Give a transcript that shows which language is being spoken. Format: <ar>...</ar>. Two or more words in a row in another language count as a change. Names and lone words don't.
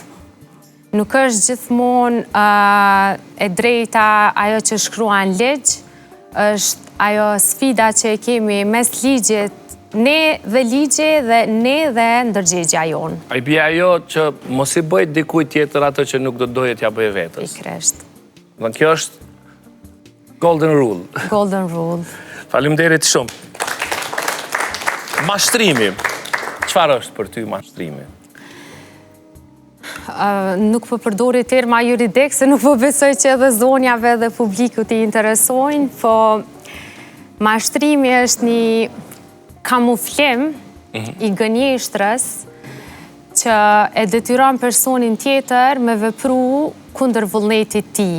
<sq>Nuk është gjithmonë e drejta ajo që shkruan ligj, është ajo sfida që e kemi mes ligjit, ne dhe ligji dhe ne dhe ndërgjegja jonë. A i bie ajo që mos i bëjt dikujt tjetër atë që nuk do doje t'ja bëjë vetës. Pikërisht. Dhe kjo është</sq> <en>golden rule. Golden rule.</en> <sq>Faleminderit shumë. Mashtrimi. Çfarë është për ty mashtrimi? Nuk po përdori terma juridik, se nuk po besoj që edhe zonjave dhe publikut i interesojnë, po mashtrimi është një kamuflim i gënjeshtrës që e detyron personin tjetër me vepru kundër vullnetit tij.</sq>